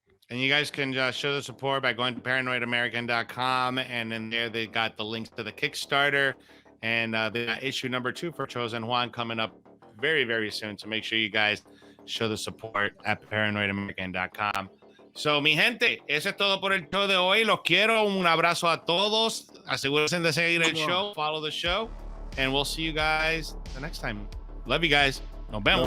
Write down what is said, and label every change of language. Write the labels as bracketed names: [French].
[English] And you guys can show the support by going to paranoidamerican.com, and in there they got the links to the Kickstarter, and they got issue number 2 for Chosen Juan coming up very, very soon. So make sure you guys show the support at paranoidamerican.com. [Spanish] So, mi gente, eso es todo por el show de hoy. Los quiero. Un abrazo a todos. Asegúrense de seguir el show. [English] Follow the show. And we'll see you guys the next time. Love you guys. Nos vemos.